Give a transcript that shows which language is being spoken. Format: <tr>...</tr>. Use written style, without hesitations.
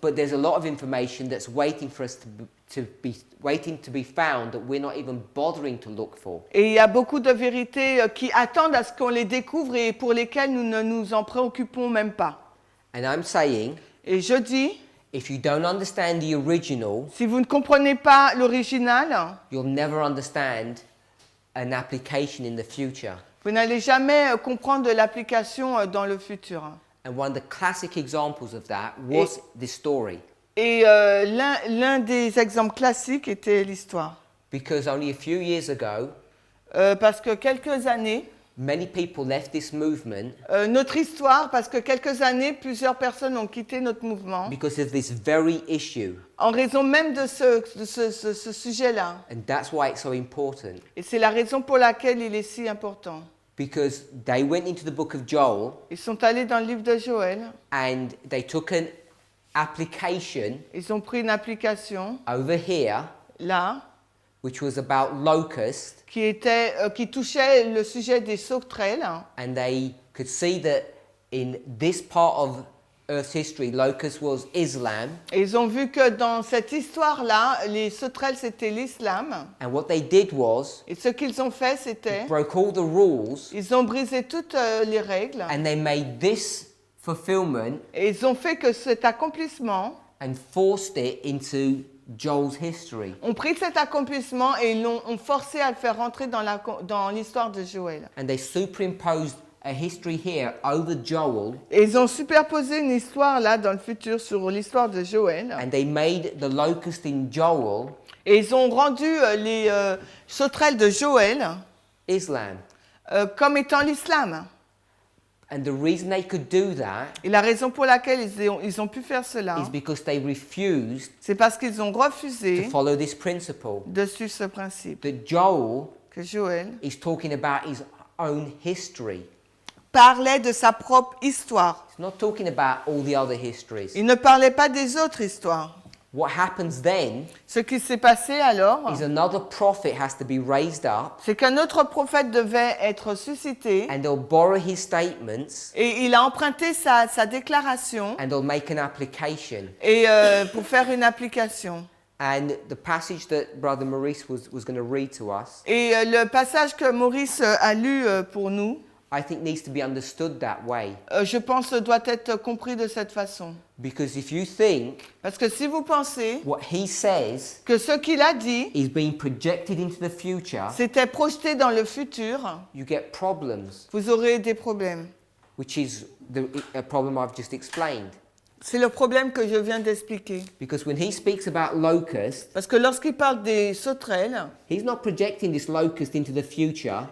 <en>But there's a lot of information that's waiting for us to be found that we're not even bothering to look for.</en> <fr>Et il y a beaucoup de vérités qui attendent à ce qu'on les découvre et pour lesquelles nous ne nous en préoccupons même pas.</fr> <en>And I'm saying,</en> <fr>Et je dis,</fr> <en>if you don't understand the original,</en> <fr>si vous ne comprenez pas l'original,</fr> <en>you'll never understand an application in the future.</en> <fr>vous n'allez jamais comprendre de l'application dans le futur.</fr> <en>And one of the classic examples of that was this story.</en> <fr>Et l'un des exemples classiques était l'histoire.</fr> <en>Because only a few years ago,</en> <fr>Parce que quelques années,</fr> <en>many people left this movement</en> <fr>notre histoire, parce que quelques années, plusieurs personnes ont quitté notre mouvement</fr> <en>because of this very issue.</en> <fr>en raison même de ce sujet-là.</fr> <en>And that's why it's so important.</en> <fr>Et c'est la raison pour laquelle il est si important.</fr> <en>Because they went into the book of Joel</en> <fr>Ils sont allés dans le livre de Joël,</fr> <en>and they took an application</en> <fr>ils ont pris une application</fr> <en>over here,</en> <fr>là,</fr> <en>which was about locusts,</en> <fr>qui touchait le sujet des sauterelles,</fr> <en>and they could see that in this part of Earth's history, locust was Islam,</en> <fr>et ils ont vu que dans cette histoire-là, les sauterelles c'était l'islam,</fr> <en>and what they did was</en> <fr>et ce qu'ils ont fait c'était,</fr> <en>broke all the rules,</en> <fr>ils ont brisé toutes les règles,</fr> <en>and they made this fulfillment</en> <fr>et ils ont fait que cet accomplissement,</fr> <en>and forced it into Joel's history.</en> <fr>ont pris cet accomplissement et ils l'ont forcé à le faire rentrer dans l'histoire de Joël.</fr> <en>And they superimposed a history here over Joel,</en> <fr>Et ils ont superposé une histoire là dans le futur sur l'histoire de Joël.</fr> <en>and they made the locust in Joel</en> <fr>Et ils ont rendu les sauterelles de Joël</fr> <en>Islam.</en> <fr>comme étant l'islam.</fr> <en>And the reason they could do that</en> <fr>Et la raison pour laquelle ils ont pu faire cela,</fr> <en>is because they refused</en> <fr>c'est parce qu'ils ont</fr> <en>to</en> <fr>refusé</fr> <en>follow this principle.</en> <fr>de suivre ce principe.</fr> <en>That Joel</en> <fr>Que Joël</fr> <en>is talking about his own history.</en> <fr>parlait de sa propre histoire.</fr> <en>He's not talking about all the other histories.</en> <fr>Il ne parlait pas des autres histoires.</fr> <en>What happens then</en> <fr>Ce qui s'est passé alors,</fr> <en>is another prophet has to be raised up,</en> <fr>c'est qu'un autre prophète devait être suscité</fr> <en>and they'll borrow his statements,</en> <fr>et il a emprunté sa déclaration</fr> <en>and they'll make an application.</en> <fr>et, pour faire une application.</fr> <en>And the passage that Brother Maurice was going to read to us,</en> <fr>Et le passage que Maurice a lu pour nous,</fr> <en>I think needs to be understood that way.</en> <fr>je pense doit être compris de cette façon.</fr> <en>Because if you think</en> <fr>Parce que si vous pensez</fr> <en>what he says</en> <fr>que ce qu'il a dit,</fr> <en>is being projected into the future,</en> <fr>c'était projeté dans le futur,</fr> <en>you get problems,</en> <fr>vous aurez des problèmes.</fr> <en>which is a problem I've just explained.</en> <fr>C'est le problème que je viens d'expliquer.</fr> <en>Because when he speaks about locusts,</en> <fr>Parce que lorsqu'il parle des sauterelles,</fr> <en>he's not projecting this locust into the future</en>